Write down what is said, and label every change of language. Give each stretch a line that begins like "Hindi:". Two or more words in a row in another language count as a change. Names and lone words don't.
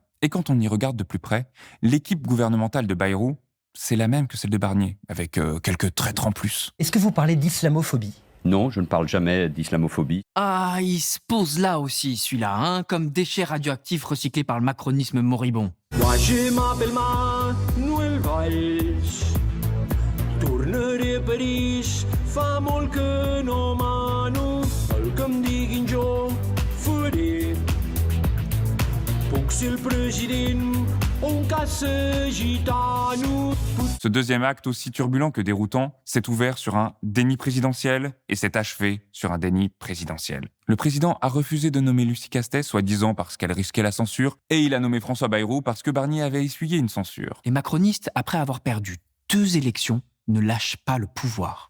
French: Et quand on y regarde de plus près, l'équipe gouvernementale de Bayrou, c'est la même que celle de Barnier, avec quelques traîtres en plus. Est-ce que vous parlez d'islamophobie ? Non, je ne parle jamais d'islamophobie. Ah, il se pose là aussi, celui-là, hein, comme déchet radioactif recyclé par le macronisme moribond. Moi je m'appelle Manuel Valls, tournerai Paris,
Catalan: fa molt que no mano, el que em diguin jo faré. Puc ser el president o un caça gitano.
French: Ce deuxième acte, aussi turbulent que déroutant, s'est ouvert sur un déni présidentiel et s'est achevé sur un déni présidentiel. Le président a refusé de nommer Lucie Castet, soi-disant parce qu'elle risquait la censure, et il a nommé François Bayrou parce que Barnier avait essuyé une censure. Les macronistes, après avoir perdu 2 élections, ne lâchent pas le pouvoir.